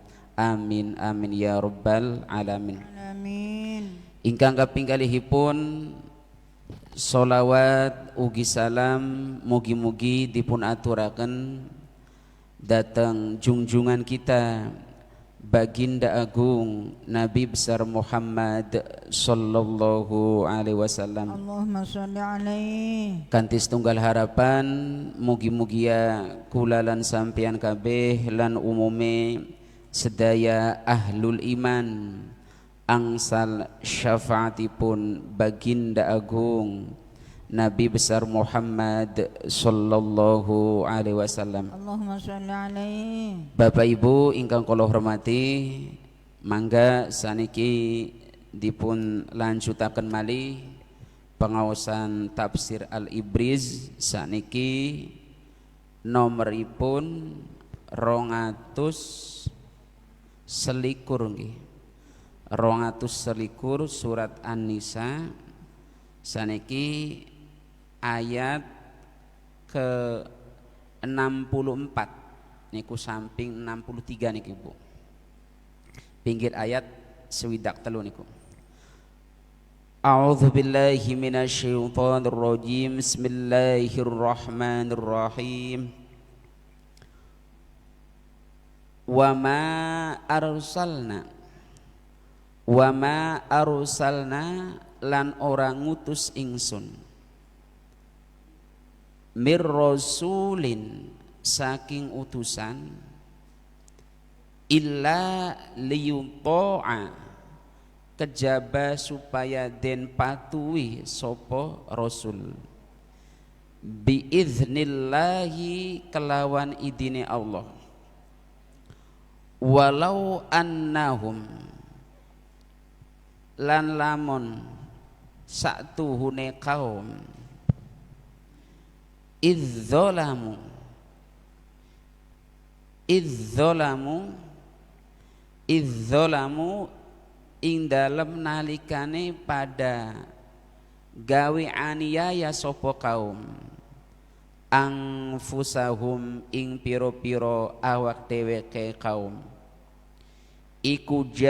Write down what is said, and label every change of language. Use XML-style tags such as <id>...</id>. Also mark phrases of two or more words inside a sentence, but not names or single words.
<ar>آمين آمين يا رب العالمين. Amin.</ar> <jv>Ingkang kaping kalihipun sholawat ugi salam mugi-mugi dipun aturaken dateng junjungan kita Baginda Agung Nabi besar Muhammad</jv> <ar>صلى الله عليه وسلم. اللهم صل عليه.</ar> <jv>Kanthi setunggal harapan mugi-mugia kulalan sampeyan kabeh lan umume sedaya</jv> <ar>أهل الإيمان</ar> <jv>angsal syafaatipun Baginda Agung Nabi besar Muhammad</jv> <ar>صلى الله عليه وسلم. اللهم صل عليه.</ar> <jv>Bapak Ibu ingkang kula hormati, mangga saniki dipun lanjutaken malih pengaosan tafsir Al-Ibriz saniki nomoripun 200 selikur nggih. 200 selikur surat An-Nisa saniki ayat ke 64 niku samping 63 niki Bu. Pinggir ayat swidak telu niku.</jv> <ar>أعوذ بالله من الشيطان الرجيم. Bismillahirrahmanirrahim. وما أرسلنا</ar> <jv>lan orang ngutus ingsun</jv> <ar>من رسول</ar> <jv>saking utusan</jv> <ar>إلا ليطاع</ar> <jv>kejaba supaya den patuhi sopo rasul biiznillahi kelawan idine Allah</jv> <ar>ولو أنهم</ar> <jv>lan lamun satuhune kaum idzolamu ing dalem nalikane pada gawe aniaya sapa kaum angfusahum ing piro-piro awak dheweke kaum iku</jv>